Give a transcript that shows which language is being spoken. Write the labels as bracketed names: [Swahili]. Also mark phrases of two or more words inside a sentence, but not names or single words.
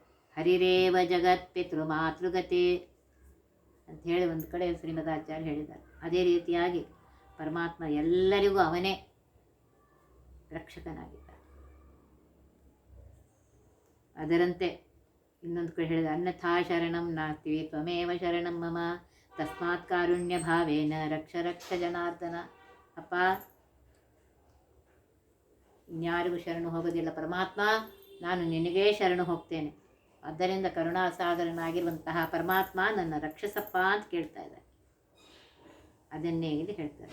[Sanskrit] ಹರಿರೇವ ಜಗತ್ ಪಿತೃ ಮಾತೃಗತಿ [Kannada] ಅಂತ ಹೇಳಿ ಒಂದು ಕಡೆ ಶ್ರೀಮದಾಚಾರ್ಯ ಹೇಳಿದ್ದಾರೆ. ಅದೇ ರೀತಿಯಾಗಿ ಪರಮಾತ್ಮ ಎಲ್ಲರಿಗೂ ಅವನೇ ರಕ್ಷಕನಾಗಿದ್ದಾನೆ. ಅದರಂತೆ ಇನ್ನೊಂದು ಕಡೆ ಹೇಳಿದ, [Sanskrit] ಅನ್ಯಥಾ ಶರಣಂ ನಾಸ್ತಿ ತ್ವಮೇವ ಶರಣಂ ಮಮ ತಸ್ಮಾತ್ ಕಾರುಣ್ಯ ಭಾವೇನ ರಕ್ಷ ರಕ್ಷ ಜನಾರ್ದನ. [Kannada] ಅಪ್ಪ, ಇನ್ಯಾರಿಗೂ ಶರಣು ಹೋಗೋದಿಲ್ಲ ಪರಮಾತ್ಮ, ನಾನು ನಿನಗೇ ಶರಣು ಹೋಗ್ತೇನೆ. ಆದ್ದರಿಂದ ಕರುಣಾಸಾಗರನಾಗಿರುವಂತಹ ಪರಮಾತ್ಮ ನನ್ನ ರಕ್ಷಸಪ್ಪ ಅಂತ ಕೇಳ್ತಾ ಇದ್ದಾರೆ. ಅದನ್ನೇ ಇಲ್ಲಿ ಹೇಳ್ತಾರೆ.